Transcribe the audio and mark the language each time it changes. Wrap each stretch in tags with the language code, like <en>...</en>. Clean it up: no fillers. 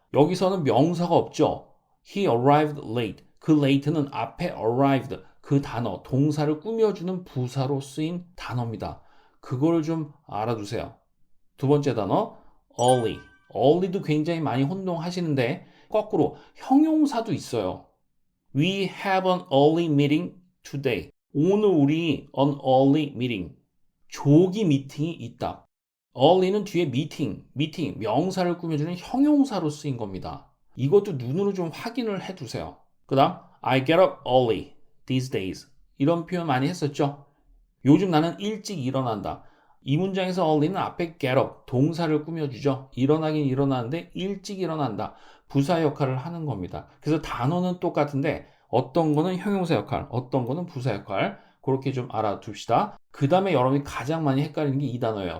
<ko>여기서는 명사가 없죠.</ko> <en>He arrived late.</en> <ko>그 late는 앞에 arrived 그 단어, 동사를 꾸며주는 부사로 쓰인 단어입니다. 그걸 좀 알아두세요. 두 번째 단어, early. early도 굉장히 많이 혼동하시는데 거꾸로 형용사도 있어요.</ko> <en>We have an early meeting today.</en> <ko>오늘 우리</ko> <en>an early meeting.</en> <ko>조기 미팅이 있다. early는 뒤에 meeting, 명사를 꾸며주는 형용사로 쓰인 겁니다. 이것도 눈으로 좀 확인을 해두세요. 그 다음,</ko> <en>I get up early these days.</en> <ko>이런 표현 많이 했었죠? 요즘 나는 일찍 일어난다. 이 문장에서 early는 앞에 get up, 동사를 꾸며주죠. 일어나긴 일어나는데 일찍 일어난다. 부사 역할을 하는 겁니다. 그래서 단어는 똑같은데 어떤 거는 형용사 역할, 어떤 거는 부사 역할. 그렇게 좀 알아둡시다. 그 다음에 여러분이 가장 많이 헷갈리는 게 이 단어예요.</ko>